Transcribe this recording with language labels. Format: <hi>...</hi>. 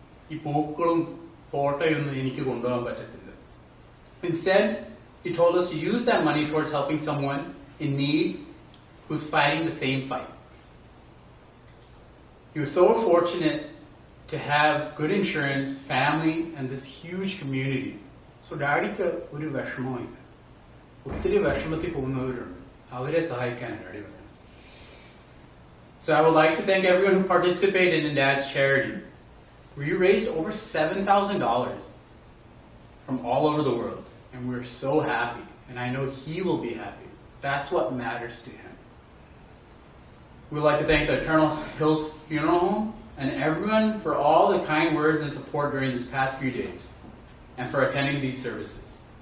<ml>Ee pookkalum photayonnum enikku kondupovan pattathilla."</ml> <en>Instead, he told us to use that money towards helping someone in need who's fighting the same fight. He was so fortunate to have good insurance, family, and this huge community.</en> <ml>So Daddyക്ക് ഒരു വിഷമമില്ല. ഒത്തിരി വിഷമത്തിൽ പോകുന്നവരുണ്ട്. അവരെ സഹായിക്കാൻ Daddy വന്നു.</ml> <en>So I would like to thank everyone who participated in Dad's charity. We raised over $7,000 from all over the world, and we're so happy, and I know he will be happy. That's what matters to him. We would like to thank the Eternal Hills Funeral Home and everyone for all the kind words and support during these past few days and for attending these services.</en>